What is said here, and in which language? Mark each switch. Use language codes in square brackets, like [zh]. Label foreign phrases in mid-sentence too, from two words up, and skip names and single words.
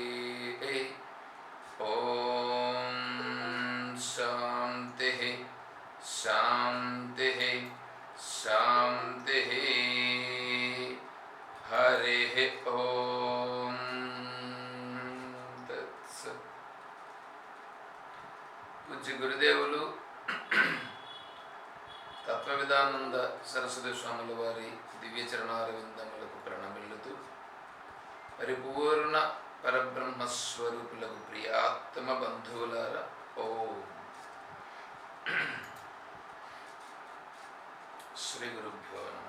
[sa] ॐ शान्तिः शान्तिः शान्तिः। हरिः ॐ तत्सत्। [te] पूज्य గురుదేవులు తత్వవిధానంద సరస్వతి స్వాముల వారి దివ్యచరణారవిందములకు ప్రణమిల్లుతూ పరిపూర్ణ పరబ్రహ్మస్వరూపులకు ప్రియాత్మ బంధువులారా [sa] ఓం శ్రీ గురుభ్యో నమః.